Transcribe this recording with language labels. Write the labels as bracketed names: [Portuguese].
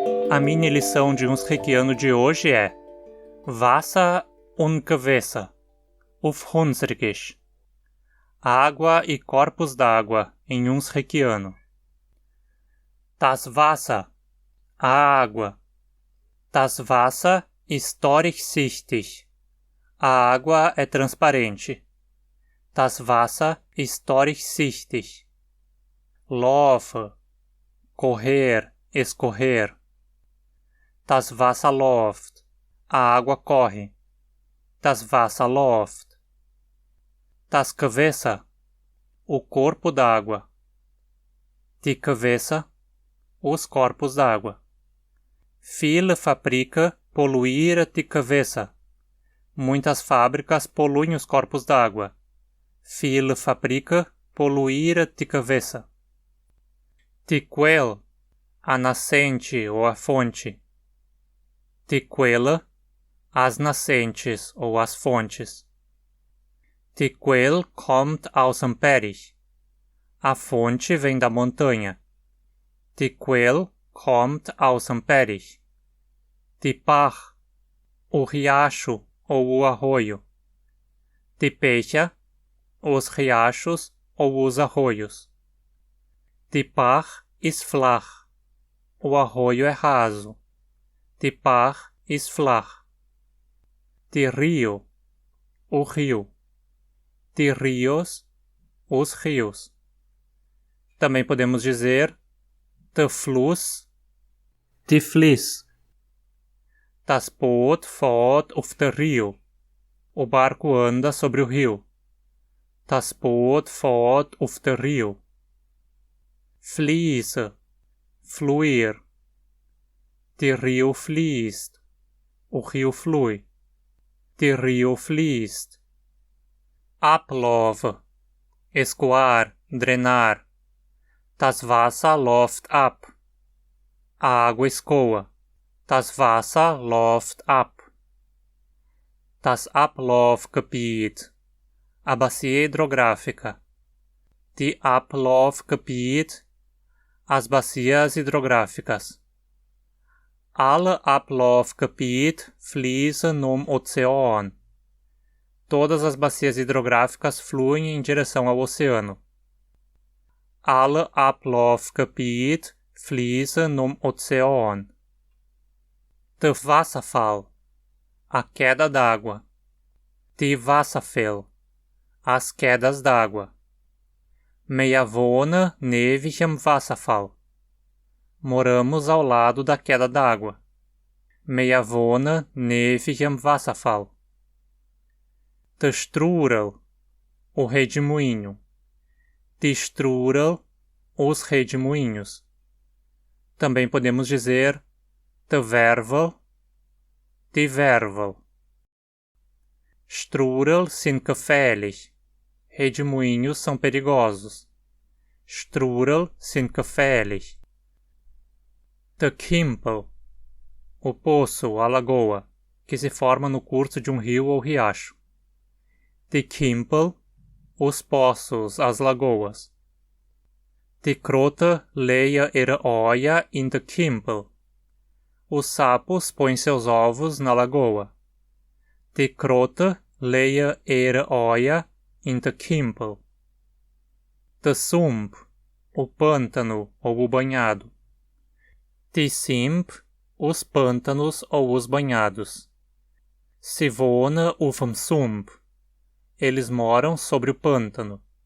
[Portuguese] A mini lição de uns reikiano de hoje é [Hunsrik] Wasser und Gewässer, auf Hunsrückisch. [Portuguese] Água e corpos d'água em uns reikiano. [Hunsrik] Das Wasser, [Portuguese] a água. [Hunsrik] Das Wasser ist durchsichtig. [Portuguese] A água é transparente. [Hunsrik] Das Wasser ist durchsichtig. [Portuguese] Laufe, correr, escorrer. [Hunsrik] Das Wasser läuft. [Portuguese] A água corre. [Hunsrik] Das Wasser läuft. Das Gewässer, [Portuguese] o corpo d'água. [Hunsrik] Die Gewässer, [Portuguese] os corpos d'água. [Hunsrik] Viele Fabriken poluíram die Gewässer. [Portuguese] Muitas fábricas poluem os corpos d'água. [Hunsrik] Viele Fabriken poluíram die Gewässer. Die Quelle, [Portuguese] a nascente ou a fonte. [Hunsrik] Die Quelle, [Portuguese] as nascentes ou as fontes. [Hunsrik] Die Quelle kommt aus dem Berg. [Portuguese] A fonte vem da montanha. [Hunsrik] Die Quelle kommt aus dem Berg. Die Bach, [Portuguese] o riacho ou o arroio. [Hunsrik] Die Bäche, [Portuguese] os riachos ou os arroios. [Hunsrik] Die Bach ist flach. [Portuguese] O arroio é raso. [Hunsrik] Die Bach ist flach. Die Rio, [Portuguese] o rio. [Hunsrik] Die Rios, [Portuguese] os rios. Também podemos dizer [Hunsrik] der Fluss, die Fließ. Das Boot fährt auf der Rio. [Portuguese] O barco anda sobre o rio. [Hunsrik] Das Boot fährt auf der Rio. Fließe, fluir. Die Rio fließt. [Portuguese] O rio flui. [Hunsrik] Die Rio fließt. Ablaufe, [Portuguese] escoar, drenar. [Hunsrik] Das Wasser läuft ab. [Portuguese] A água escoa. [Hunsrik] Das Wasser läuft ab. Das Ablaufgebiet, [Portuguese] a bacia hidrográfica. [Hunsrik] Die Ablaufgebiet, [Portuguese] as bacias hidrográficas. [Hunsrik] Alle Ablaufgebiet fließen um Ozean. [Portuguese] Todas as bacias hidrográficas fluem em direção ao oceano. [Hunsrik] Alle Ablaufgebiet fließen um Ozean. Der Wasserfall, [Portuguese] a queda d'água. [Hunsrik] Die Wasserfälle, [Portuguese] as quedas d'água. [Hunsrik] Wir wohnen neben dem Wasserfall. [Portuguese] Moramos ao lado da queda d'água. [Hunsrik] Wir wohnen neben dem Wasserfall. Der Strudel, [Portuguese] o redemoinho. [Hunsrik] Die Strudel, [Portuguese] os redemoinhos. Também podemos dizer [Hunsrik] der Wervel, die Wervel. Strudel sind gefährlich. [Portuguese] Redemoinhos são perigosos. [Hunsrik] Strudel sind gefährlich. Der Kimpel, [Portuguese] o poço, a lagoa, que se forma no curso de um rio ou riacho. [Hunsrik] Die Kimpel, [Portuguese] os poços, as lagoas. [Hunsrik] Die Krotte legen ihre Eier in der Kimpel. [Portuguese] Os sapos põem seus ovos na lagoa. [Hunsrik] Die Krotte legen ihre Eier in der Kimpel. Der Sump, [Portuguese] o pântano ou o banhado. [Hunsrik] Die Simp, [Portuguese] os pântanos ou os banhados. [Hunsrik] Sie wohnen auf dem Sump. [Portuguese] Eles moram sobre o pântano.